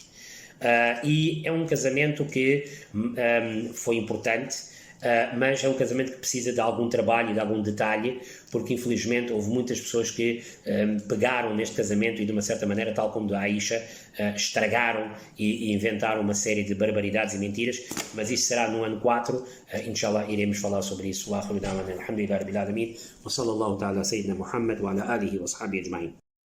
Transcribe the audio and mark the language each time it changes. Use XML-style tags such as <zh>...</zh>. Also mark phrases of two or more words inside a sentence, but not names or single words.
<pt>E é um casamento que foi importante, mas é um casamento que precisa de algum trabalho e de algum detalhe, porque infelizmente houve muitas pessoas que pegaram neste casamento e de uma certa maneira, tal como da Aisha, estragaram e inventaram uma série de barbaridades e mentiras, mas isso será no ano 4, inshallah iremos falar sobre isso.</pt> <ar>وآخر دعوانا الحمد لله رب العالمين وصلى الله تعالى سيدنا محمد وعلى آله وأصحابه أجمعين.</ar>